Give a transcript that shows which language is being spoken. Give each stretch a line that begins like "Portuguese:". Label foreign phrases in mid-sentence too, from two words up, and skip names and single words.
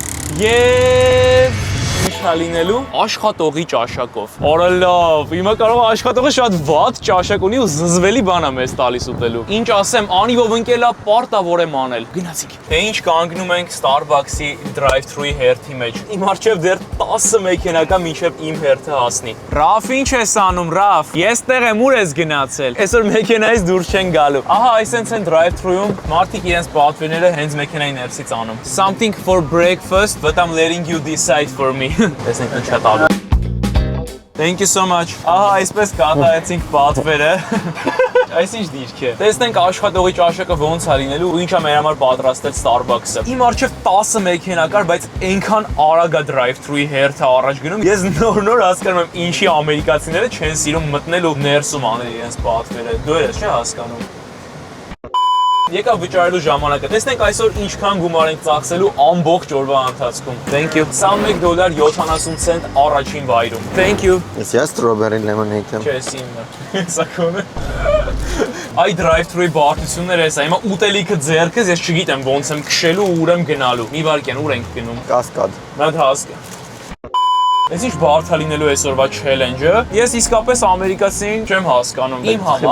Armenian: Եվ ինչ լինելու աշխատողի ճաշակով։ Արա լավ, հիմա կարող է աշխատողը շատ վատ ճաշակ ունի ու զզվելի բան է մեզ տալիս ուտելու։ Ինչ ասեմ, անիվով ընկելա պարտավոր եմ անել։ Գնացինք։ Թե ինչ կանգնում ենք Starbucks-ի drive-thru-ի հերթի մեջ։ Իմ առջև դեռ 10 մեքենա կա մինչև իմ հերթը հասնի։ Ռաֆ, ինչ ես անում, Ռաֆ։ Ես տեղ եմ, ուր ես գնացել։ Այսօր մեքենայից դուրս չեն գալու։ Ահա, այսենց են drive-thru-ում մարդիկ իրենց պատվերները հենց մեքենայի ներսից անում։
English: Something for breakfast, but I'm letting you decide for me։
Armenian: Տեսնենք ինչ է տալու։
English: Thank you so much։
Armenian: Ահա, այսպես կատարեցինք պատվերը։ Այս ինչ դիրք է։ Տեսնենք աշխատողի ճաշակը ոնց է լինելու ու ինչա մեր համար պատրաստել Starbucks-ը։ Իմ առջև 10 մեքենա կար, բայց այնքան արագ է drive-thru-ի հերթը առաջ գնում։ Ես նոր հասկանում եմ ինչի ամերիկացիները չեն սիրում մտնել ու ներսում անել իրենց պատվերը։ Դու ես չէ հասկանում։ Եկա վճարելու ժամանակը։ Տեսնենք այսօր ինչքան գումար ենք ծախսելու ամբողջ օրվա ընթացքում։
English: Thank you։
Armenian: $21.70 առաջին վայրում։
English: Thank you։
Armenian: Ես
English: strawberry lemonade
Armenian: եմ։ Չես ինը։ Սակոնը։ Այ drive-thru-ի բարդությունները էսա։ Հիմա ուտելիքը ձեռքս, ես չգիտեմ ոնց եմ քշելու ու ուր եմ գնալու։ Մի վարքյան, ուր ենք գնում։ Կասկադ։ Մատ հասկա։ Այս ինչ բարդ է լինելու այսօրվա challenge-ը։ Ես իսկապես ամերիկացին չեմ հասկանում։ Իմ համար